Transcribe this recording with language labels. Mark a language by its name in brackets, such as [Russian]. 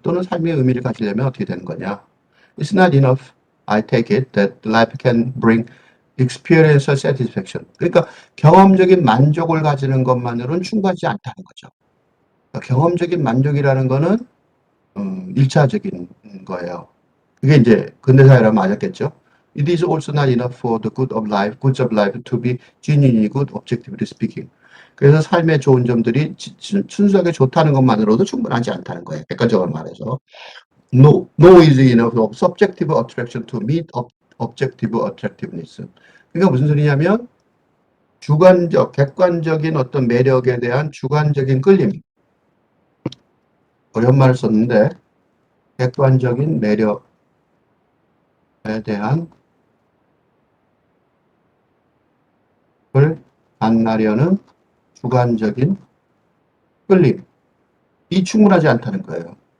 [Korean] 또는 삶의 의미를 가지려면 어떻게 되는 거냐? [English] It's not enough, I take it, that life can bring experiential satisfaction. [Korean] 그러니까 경험적인 만족을 가지는 것만으로는 충분하지 않다는 거죠. 그러니까 경험적인 만족이라는 거는 1차적인 거예요. 그게 이제 근대사회라면 맞았겠죠. [English] It is also not enough for the goods of life to be genuinely good, objectively speaking. [Korean] 그래서 삶의 좋은 점들이 순수하게 좋다는 것만으로도 충분하지 않다는 거예요. 객관적으로 말해서. [English] No is enough of subjective attraction to meet objective attractiveness. [Korean] 그러니까 무슨 소리냐면 객관적인 어떤 매력에 대한 주관적인 끌림. 어려운 말을 썼는데 객관적인 매력에 대한 걸 만나려는 주관적인 끌림이 충분하지 않다는 거예요.